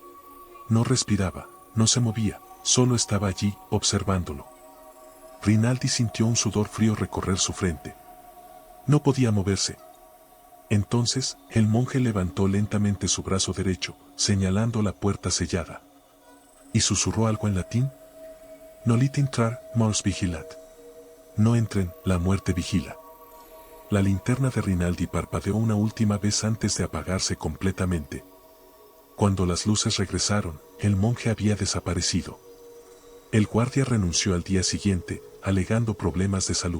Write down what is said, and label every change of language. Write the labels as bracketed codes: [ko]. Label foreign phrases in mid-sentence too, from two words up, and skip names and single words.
[es] No respiraba, no se movía, solo estaba allí, observándolo. Rinaldi sintió un sudor frío recorrer su frente. No podía moverse. Entonces, el monje levantó lentamente su brazo derecho, señalando la puerta sellada. Y susurró algo en latín. [la] Nolite intrar, mors vigilat. [es] No entren, la muerte vigila. La linterna de Rinaldi parpadeó una última vez antes de apagarse completamente. Cuando las luces regresaron, el monje había desaparecido. El guardia renunció al día siguiente, alegando problemas de salud.